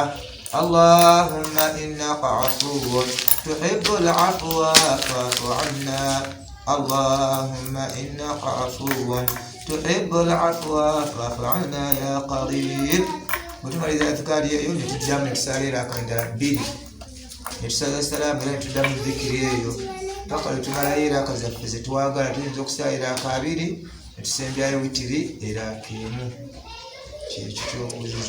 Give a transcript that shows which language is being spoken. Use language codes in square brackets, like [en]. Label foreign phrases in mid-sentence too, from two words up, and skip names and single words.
[ar] اللهم إنك عفو تحب العفو فاعف عنا اللهم إنك عفو تحب العفو فاعف عنا يا قريب [lg] mutumaliza adhikaari eyo netuddamu netusaala eraka endala 2 netusaala salaamu era netuddamu dhikiri eyo paka lwetumalayo eraka zaffe zetwagala tuyinza okusaala eraka 2 netusembyayo witiri eraka 1 kyekyo kyobuuzize.